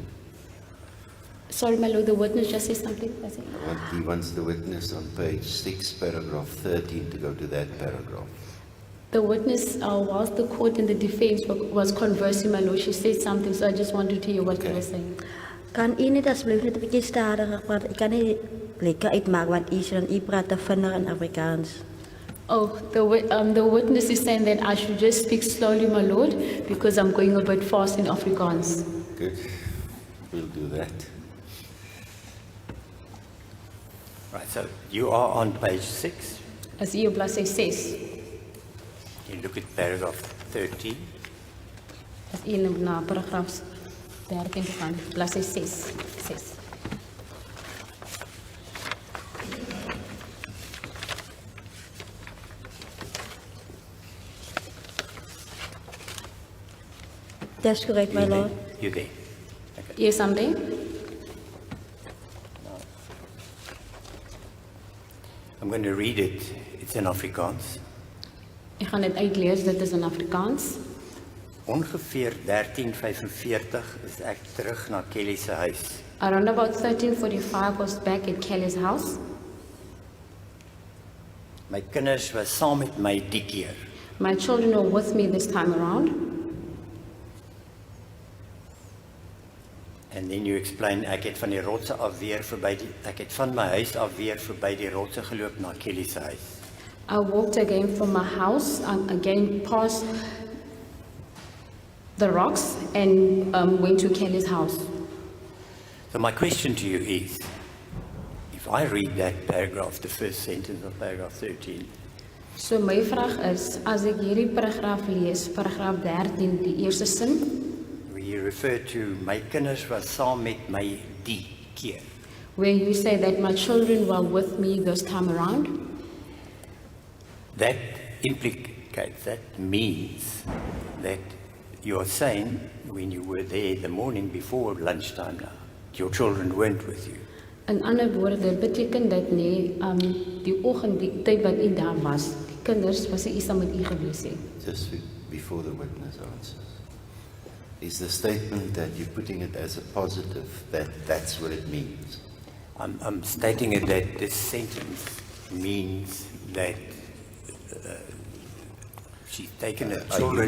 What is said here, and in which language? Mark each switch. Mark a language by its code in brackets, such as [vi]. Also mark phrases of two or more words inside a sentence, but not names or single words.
[en] sorry, my lord, the witness just said something. That's it. He wants the witness on page 6, paragraph 13 to go to that paragraph. The witness, whilst the court and the defense was conversing, my lord, she said something, so I just wanted to hear what you were saying. [af] Kan u net asseblief net 'n bietjie stadiger praat? Ek kan nie lekker uitmaak want u praat te vinnig in Afrikaans. [en] Oh, the witness is saying that I should just speak slowly, my lord, because I'm going a bit fast in Afrikaans. Good. We'll do that. Right, so you are on page 6. [af] As u op bladsy 6, [en] You look at paragraph 13. [af] as u na paragraaf 13 toe gaan, bladsy 6. [en] That's correct, my lord. You there? Okay. Yes, I'm there. I'm going to read it. It's in Afrikaans. [af] Ek gaan dit uitlees, dit is in Afrikaans. Ongeveer 13:45 is ek terug na Kelly se huis. [en] Around about 13:45 was back at Kelly's house. [af] My kinders was saam met my die keer. [en] My children were with me this time around. And then you explain [af] ek het van die rotse af weer verby die ek het van my huis af weer verby die rotse geloop na Kelly se huis. [en] I walked again from my house, again past the rocks and went to Kelly's house. So my question to you is, if I read that paragraph, the first sentence of paragraph 13, [af] So my vraag is, as ek hierdie paragraaf lees, paragraaf 13, die eerste sin, [en] where you refer to [af] my kinders was saam met my die keer. [en] where you say that my children were with me this time around, That implicates, that means that you're saying when you were there the morning before lunchtime now, your children weren't with you. [af] in ander woorde, dit beteken dat nee, die oggend, die tyd wat u daar was, die kinders was nie saam met u gewees nie. [en] Just before the witness answers. Is the statement that you're putting it as a positive, that that's what it means? I'm stating it that this sentence means that she's taken her children